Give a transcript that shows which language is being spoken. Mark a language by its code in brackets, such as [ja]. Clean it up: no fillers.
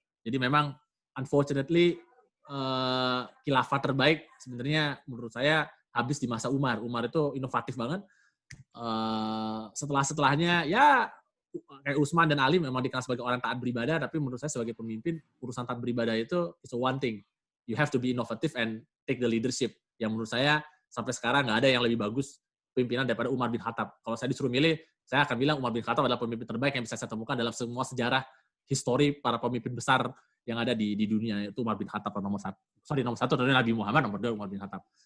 [id] Jadi memang unfortunately khilafah terbaik sebenarnya menurut saya habis di masa Umar. Umar itu inovatif banget. Setelahnya ya kayak Utsman dan Ali memang dikenal sebagai orang taat beribadah, tapi menurut saya sebagai pemimpin, urusan taat beribadah itu [en] is one thing. You have to be innovative and take the leadership. [id] Yang menurut saya sampai sekarang nggak ada yang lebih bagus pimpinan daripada Umar bin Khattab. Kalau saya disuruh milih, saya akan bilang Umar bin Khattab adalah pemimpin terbaik yang bisa saya temukan dalam semua sejarah histori para pemimpin besar yang ada di dunia, itu Umar bin Khattab nomor satu adalah Nabi Muhammad, nomor 2 Umar bin Khattab.